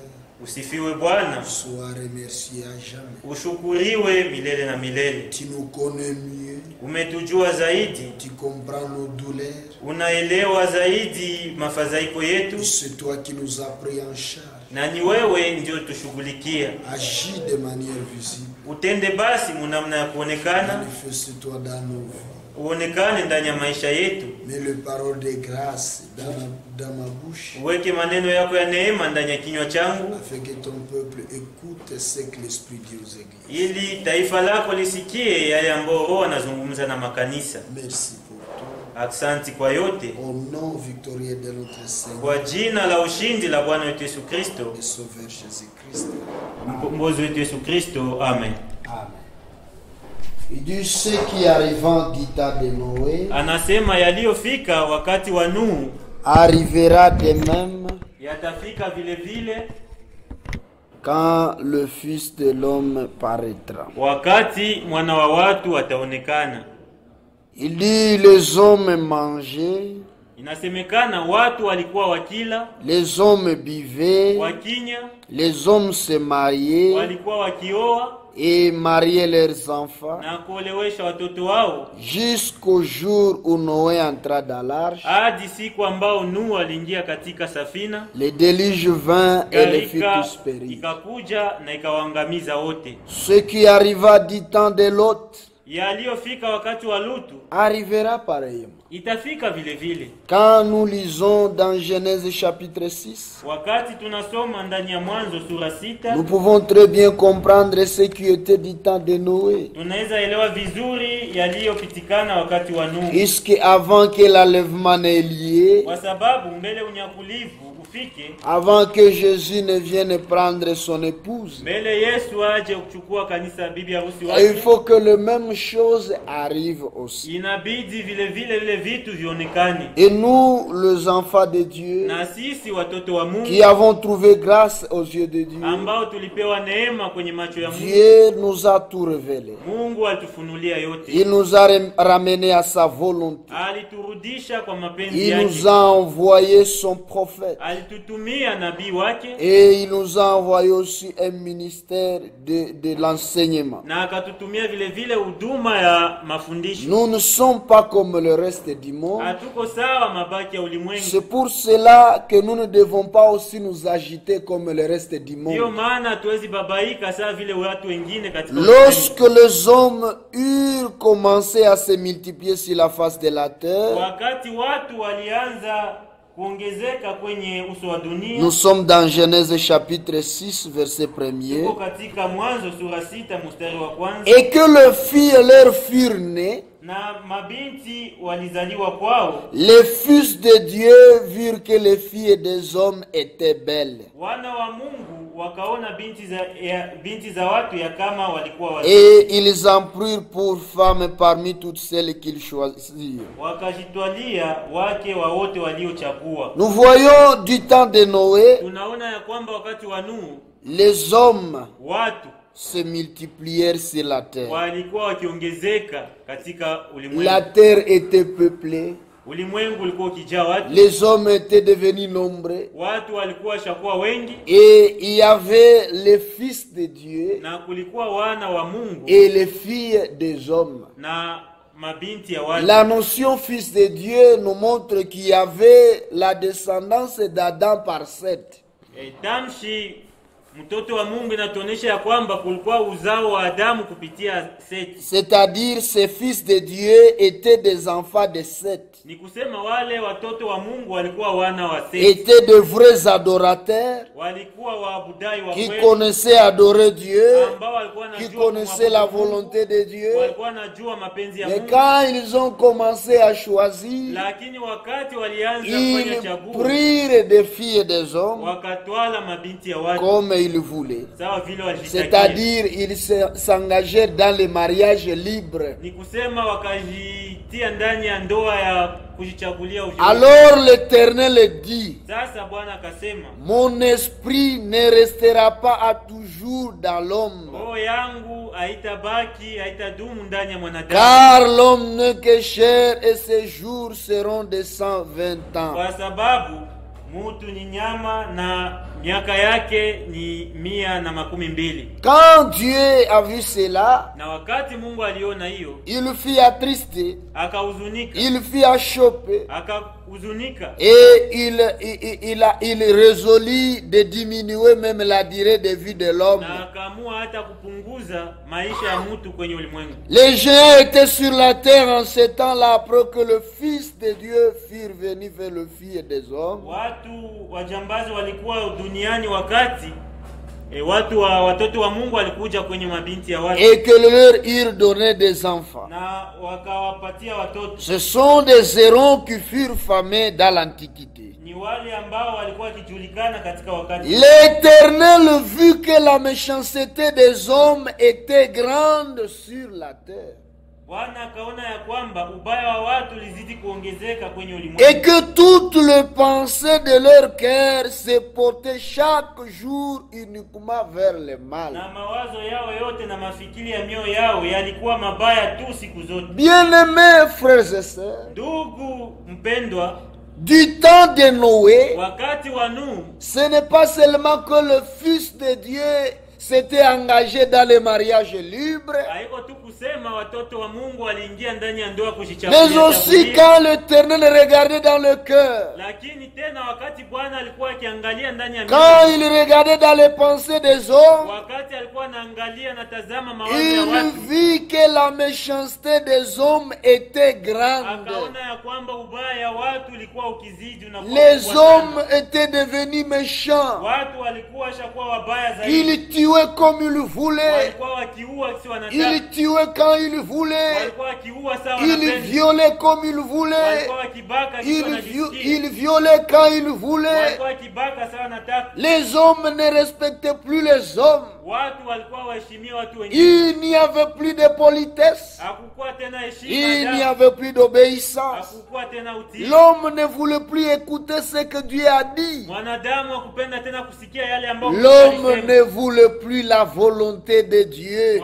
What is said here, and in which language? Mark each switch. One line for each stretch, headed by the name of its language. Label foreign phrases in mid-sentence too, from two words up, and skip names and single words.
Swahili: Usifiwe Bwana,
French: sois remercié à jamais.
Swahili: ushukuriwe milele na milele.
French: Tu nous connais mieux,
Swahili: Umetujua zaidi,
French: tu comprends nos douleurs,
Swahili: unaelewa zaidi mafadhaiko yetu,
French: c'est toi qui nous as pris en charge.
Swahili: na ni wewe ndio tushughulikia.
French: Agis de manière visible,
Swahili: Utende basi munamna ya kuonekana,
French: manifeste-toi dans nos vies.
Swahili: uonekane ndani ya maisha yetu.
French: Mets le parole de grâce dans ma bouche,
Swahili: Uweke maneno yako ya neema ndani ya kinywa changu,
French: afin que ton peuple écoute ce que l'Esprit dit aux églises.
Swahili: ili taifa lako lisikie yale ambayo Roho anazungumza na makanisa.
French: Merci pour tout.
Swahili: Aksanti kwa yote,
French: Au nom victorieux de notre Seigneur
Swahili: kwa jina la ushindi la Bwana wetu Yesu Kristo,
French: et Sauveur Jésus-Christ.
Swahili: mkombozi wetu Yesu Kristo.
French: Amen.
Swahili: Amen.
French: Il dit ce qui arrivant du temps de Noé
Swahili: Anasema yaliyofika wakati wa Nuhu
French: arrivera de même
Swahili: yatafika vile vile
French: quand le Fils de l'homme paraîtra.
Swahili: wakati mwana wa watu ataonekana.
French: Il dit les hommes mangeaient,
Swahili: Inasemekana watu walikuwa wakila,
French: les hommes buvaient,
Swahili: wakinya,
French: les hommes se mariaient
Swahili: walikuwa wakioa
French: et mariaient leurs enfants
Swahili: na kuolewesha watoto wao,
French: jusqu'au jour où Noé entra dans l'arche.
Swahili: hadi siku ambao Nuhu aliingia katika safina,
French: Le déluge vint et les fit
Swahili: gharika
French: tous périr.
Swahili: ikakuja na ikawaangamiza wote.
French: Ce qui arriva du temps de Lot
Swahili: Yaliyofika wakati wa Lutu
French: arrivera pareillement.
Swahili: itafika vile vile.
French: Quand nous lisons dans Genèse chapitre 6,
Swahili: Wakati tunasoma ndani ya Mwanzo sura 6,
French: nous pouvons très bien comprendre ce qui était du temps de Noé.
Swahili: tunaweza elewa vizuri yaliyopitikana wakati wa Nuhu,
French: Puisque avant que l'enlèvement n'ait lieu,
Swahili: kwa sababu mbele unyakulivu ufike,
French: avant que Jésus ne vienne prendre son épouse,
Swahili: mbele Yesu aje kuchukua kanisa bibi harusi
French: il
Swahili: wake,
French: faut que les mêmes choses arrivent aussi.
Swahili: inabidi vile vitu vionekane.
French: Et nous, les enfants de Dieu,
Swahili: Na sisi watoto wa Mungu
French: qui avons trouvé grâce aux yeux de Dieu,
Swahili: ambao tulipewa neema kwenye macho ya Mungu,
French: Dieu nous a tout révélé.
Swahili: Mungu alitufunulia yote.
French: Il nous a ramenés à sa volonté.
Swahili: Aliturudisha kwa mapenzi
French: Il
Swahili: yake.
French: nous a envoyé son prophète.
Swahili: Alitutumia nabii wake
French: Et il nous a envoyé aussi un ministère de l'enseignement.
Swahili: na akatutumia vile vile huduma ya mafundisho.
French: Nous ne sommes pas comme le reste du monde.
Swahili: Hatuko sawa mabaki ya ulimwengu.
French: C'est pour cela que nous ne devons pas aussi nous agiter comme le reste du
Swahili: Ndio
French: monde.
Swahili: maana hatuwezi babaika sawa vile watu wengine katika
French: Lorsque les hommes eurent commencé à se multiplier sur la face de la terre,
Swahili: wakati watu walianza kuongezeka kwenye uso wa dunia.
French: nous sommes dans Genèse chapitre 6, verset 1er,
Swahili: Tuko katika Mwanzo sura 6 mstari wa kwanza.
French: et que les filles leur furent nées,
Swahili: Na mabinti walizaliwa kwao,
French: les fils de Dieu virent que les filles des hommes étaient belles.
Swahili: wana wa Mungu wakaona binti za watu ya kama walikuwa wazuri,
French: Et ils en prirent pour femmes parmi toutes celles qu'ils choisirent.
Swahili: wakajitwalia wake wa wote waliochagua.
French: Nous voyons du temps de Noé,
Swahili: Tunaona ya kwamba wakati wa Nuhu
French: les hommes
Swahili: watu
French: se multiplièrent sur la terre.
Swahili: walikuwa wakiongezeka katika ulimwengu.
French: La terre était peuplée,
Swahili: Ulimwengu ulikuwa ukijaa watu,
French: les hommes étaient devenus nombreux,
Swahili: watu walikuwa washakuwa wengi,
French: et il y avait les fils de Dieu
Swahili: na kulikuwa wana wa Mungu
French: et les filles des hommes.
Swahili: na mabinti ya watu.
French: La notion fils de Dieu nous montre qu'il y avait la descendance d'Adam par Seth.
Swahili: Tamshi Mtoto wa Mungu inatuonesha ya kwamba kulikuwa uzao wa Adamu kupitia Seti.
French: C'est-à-dire ces fils de Dieu étaient des enfants de Seth.
Swahili: Ni kusema wale watoto wa Mungu walikuwa wana wa Seti.
French: Étaient de vrais adorateurs.
Swahili: Walikuwa waabudai wa
French: Qui
Swahili: kweli.
French: connaissaient adorer Dieu.
Swahili: Ambao walikuwa
French: Qui
Swahili: wanajua
French: connaissaient la volonté de Dieu.
Swahili: walikuwa wanajua mapenzi ya
French: Mais
Swahili: Mungu.
French: quand ils ont commencé à choisir,
Swahili: Lakini wakati walianza kufanya
French: ils
Swahili: chaguo,
French: prirent des filles et des hommes
Swahili: wakatwala mabinti ya watu
French: comme ils voulaient.
Swahili: sawa vile walijitakia.
French: C'est-à-dire, ils s'engagèrent dans le mariage libre.
Swahili: Ni kusema wakajitia ndani ya ndoa ya kujichagulia ujio.
French: Alors l'Éternel dit,
Swahili: Sasa Bwana akasema,
French: mon esprit ne restera pas à toujours dans l'homme,
Swahili: roho yangu haitabaki, haitadumu ndani ya mwanadamu.
French: car l'homme n'est que chair et ses jours seront de 120 ans.
Swahili: Kwa sababu mutu ni nyama na miaka yake ni 120.
French: Quand Dieu a vu cela,
Swahili: Na wakati Mungu aliona hiyo,
French: il fut attristé,
Swahili: akahuzunika,
French: il fut achoppé,
Swahili: akahuzunika
French: et il résolut de diminuer même la durée de vie de l'homme.
Swahili: na akaamua hata kupunguza maisha ya mtu kwenye ulimwengu.
French: Les géants étaient sur la terre en ce temps-là après que le Fils de Dieu fût venu vers le Fils des hommes.
Swahili: Watu wajambazi walikuwa duniani wakati watoto wa Mungu walikuja kwenye mabinti ya watu
French: Et que leur eurent donné des enfants.
Swahili: na wakawapatia watoto.
French: Ce sont des hérons qui furent famés dans l'Antiquité.
Swahili: Ni wale ambao walikuwa wakijulikana katika wakati.
French: L'Éternel vit que la méchanceté des hommes était grande sur la terre.
Swahili: Bwana akaona ya kwamba ubaya wa watu lizidi kuongezeka kwenye
French: Et
Swahili: ulimwengu.
French: que toutes les pensées de leur cœur se portaient chaque jour uniquement vers le mal.
Swahili: Na mawazo yao yote na mafikiri ya mioyo yao yalikuwa mabaya tu siku zote.
French: Bien-aimés frères et sœurs,
Swahili: Ndugu mpendwa,
French: du temps de Noé,
Swahili: wakati wa Nuhu,
French: ce n'est pas seulement que le Fils de Dieu s'était engagé dans le mariage libre,
Swahili: haiko tu kusema watoto wa Mungu waliingia ndani ya ndoa kujichagulia
French: mais aussi
Swahili: chagulia.
French: quand l'Éternel regardait dans le cœur,
Swahili: Lakini tena wakati Bwana alikuwa akiangalia ndani ya
French: quand
Swahili: mioyo,
French: il regardait dans les pensées des hommes,
Swahili: wakati alikuwa anaangalia na tazama mawazo ya
French: il
Swahili: watu,
French: vit que la méchanceté des hommes était grande.
Swahili: akaona ya kwamba ubaya ya watu ulikuwa ukizidi unakuwa
French: Les
Swahili: mkubwa
French: hommes
Swahili: sana.
French: étaient devenus méchants.
Swahili: Watu walikuwa washakuwa wabaya zaidi.
French: Ils tuaient comme ils voulaient.
Swahili: Walikuwa wakiua si wanataka.
French: Ils tuaient quand ils voulaient.
Swahili: Walikuwa wakiua sawa
French: Ils
Swahili: wanapenda.
French: violaient comme ils voulaient.
Swahili: Walikuwa wakibaka si wanajisikia.
French: Ils violaient quand ils voulaient.
Swahili: Walikuwa wakibaka sawa wanataka.
French: Les hommes ne respectaient plus les hommes.
Swahili: Watu walikuwa waheshimia watu wengine.
French: Il n'y avait plus de politesse.
Swahili: Hakukuwa tena heshima.
French: Il n'y avait plus d'obéissance.
Swahili: Hakukuwa tena utii.
French: L'homme ne voulait plus écouter ce que Dieu a dit.
Swahili: Mwanadamu hakupenda tena kusikia yale ambayo
French: L'homme ne voulait plus la volonté de Dieu.